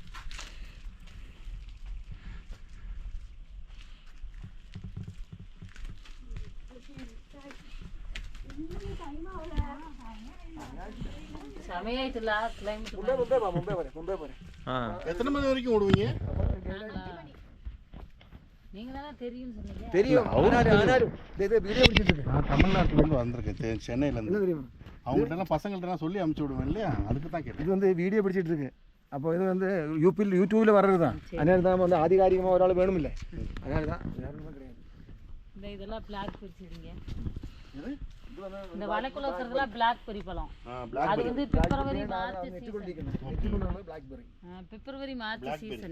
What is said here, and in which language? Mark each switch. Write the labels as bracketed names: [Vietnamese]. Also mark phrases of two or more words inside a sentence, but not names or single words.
[Malayalam] സമയമായിട്ടില്ല. മുമ്പേ പോരെ. എത്ര മണി [Tamil] വரைக்கும் ഓടുവീங்க? நீங்க தானே தெரியும்னு சொன்னீங்க. தெரியும். ஆனாலும் வீடியோ பிடிச்சிட்டு நான் தமிழ்நாட்டிலேருந்து வந்திருக்கேன், சென்னையிலேருந்து. அவங்கள்ட்ட பசங்கள்ட்ட சொல்லி அனுப்பிச்சி விடுவேன் இல்லையா, அதுக்கு தான் கேட்டேன். இது வந்து வீடியோ பிடிச்சிட்டு இருக்கு. [Malayalam] അപ്പോൾ ഇത് [Tamil] வந்து யூடியூப்ல வர்றது தான். அதனால தான் வந்து ஆதிகாரிகமாக ஒரு ஆள் வேணுமில்லை, அதனால தான் வேற ஒன்றும் கிடையாது. இந்த இதெல்லாம் பிளாக் பெரி செடிங்க. இந்த வலைக்குள்ள இருக்கிறதுலாம் பிளாக் பெரி பழம். அது வந்து பிப்ரவரி மார்ச் பிப்ரவரி மார்ச் சீசன்.